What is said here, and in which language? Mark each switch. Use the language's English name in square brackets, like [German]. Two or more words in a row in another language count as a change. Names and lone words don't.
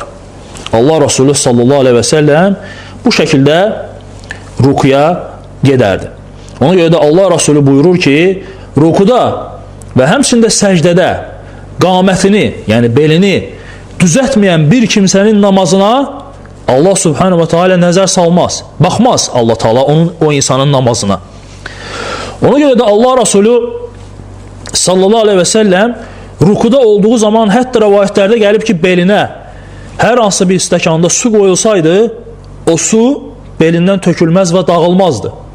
[Azerbaijani] Allah Rasulü [Arabic] صلى الله عليه وسلم [Azerbaijani] bu şəkildə rukuya gedərdi. Ona görə də Allah Rasulü buyurur ki, rukuda və həmçində səcdədə qamətini, yəni belini düzəltməyən bir kimsənin namazına Allah [Arabic] سبحانه وتعالى [Azerbaijani] nəzər salmaz. Baxmaz Allah Taala o insanın namazına. Ona görə də Allah Rasulü [Arabic] صلى الله عليه وسلم [Azerbaijani] rukuda olduğu zaman hətta rəvayətlərdə gəlib ki, belinə hər hansı bir stəkanda su qoyulsaydı, o su belindən tökülməz və dağılmazdı.